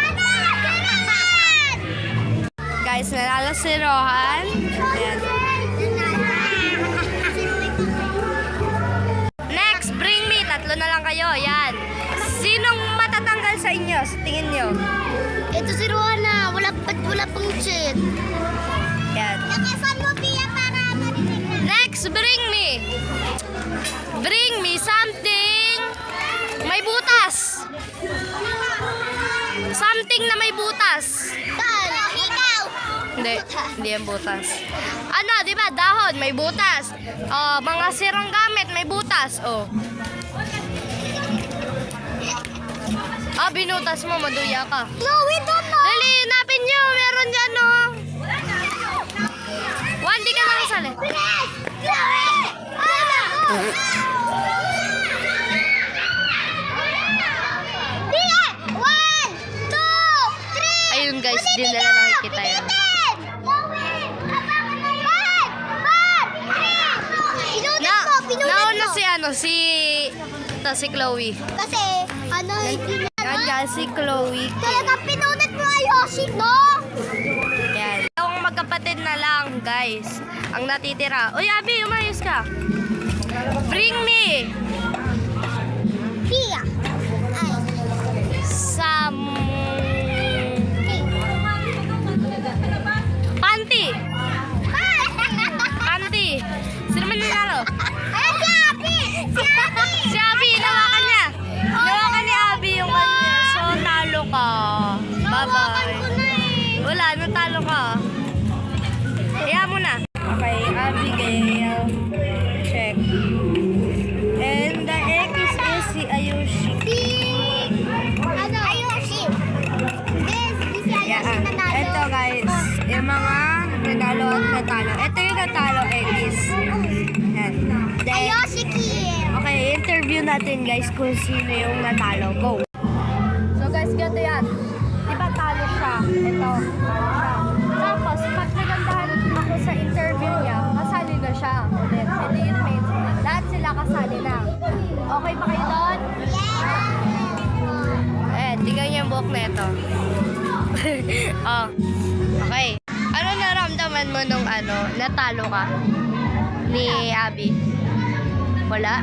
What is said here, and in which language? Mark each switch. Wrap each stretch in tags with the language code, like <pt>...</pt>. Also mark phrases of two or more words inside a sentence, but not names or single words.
<tl>Guys, nanalo si Rohan. Ayan.</tl> <en>Next, bring me.</en> <tl>3 na lang kayo. Yan. Sinong matatanggal sa inyo? Sa tingin nyo? Ito si Ruana. Wala pang chin. Yan. Nakasan mo, Pia, para marinig na.</tl> <en>Next, bring me. Bring me something</en> <tl>may butas. Something na may butas. Ikaw. Hindi yan butas. Ano, di ba? Dahon, may butas. Oh, mga sirang gamit, may butas. Oh. Ah, binutas mo, maduya ka.</tl> <en>No, we don't know.</en> <tl>Dali, hanapin nyo. Meron dyan, oh. Di ka nakasali. Ayun guys, din na nakikita yan. Nauna si si Chloe. Kasi, hindi Yan guys, si Chloe. talaga pinunit mo ay Yoshi, no? Yan. Ang magkapatid na lang guys, ang natitira. Uy, Abby, umayos ka.</tl> <en>Bring me</en> <tl>Pia. Ay.</tl> <en>some panty.</en> <tl>Panty. Sino man nanalo? Ay, si Abby! Si Abby! Si Abby, nawakan niya. Nawakan ni Abby yung kanya. So, talo ka. Bye-bye. Wala, natalo ka. Kaya mo na. Okay, Abigail.</tl> <en>Check. And the X is si Ayushi. Ayushi. This is si Yeah,</en> <tl>Ayushi nanalo. ito guys, yung mga nanalo at natalo. Ito yung natalo, X. Yan. Then, Ayushi Kim. okay, interview natin guys kung sino yung natalo. Go! So guys, ganito yan. Diba talo siya? Ito, talo siya. Tapos, pag nagandahan ako sa interview niya, kasali na siya ulit.</tl> <en>And it means,</en> <tl>lahat sila kasali na. Okay pa kayo doon? Tingnan niyo yung buhok na ito.</tl> <en>Oh, okay.</en> <tl>Ano naramdaman mo nung natalo ka? Ni Abby? Wala?</tl>